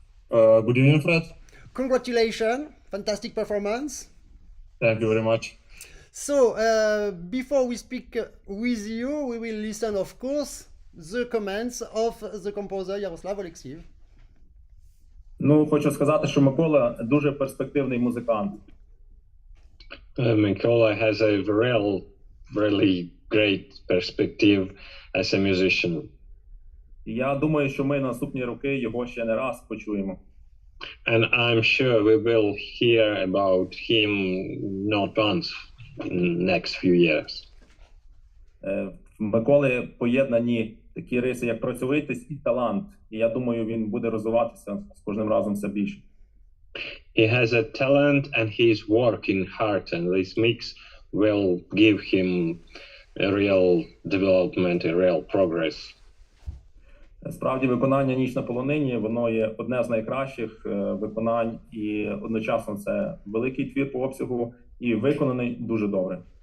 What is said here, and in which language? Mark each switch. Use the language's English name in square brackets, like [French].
[English] Good evening, Fred. Congratulations, fantastic performance. Thank you very much. So before we speak with you, we will listen, of course, the comments of the composer Yaroslav OLEKSIV. [Ukrainian] Ну, хочу сказати, що Микола дуже перспективний музикант. [English] Mykola has a really great perspective as a musician. [Ukrainian] І я думаю, що ми наступні роки його ще не раз почуємо. [English] And I'm sure we will hear about him not once in next few years. [Ukrainian] В Миколи поєднані такі риси, як працьовитість і талант. І я думаю, він буде розвиватися з кожним разом все більше. [English] He has a talent and he's working hard, and this mix will give him a real development, a real progress. [Ukrainian] Справді, виконання «Ніч на полонині» воно є одне з найкращих виконань, і одночасно це великий твір по обсягу і виконаний дуже добре.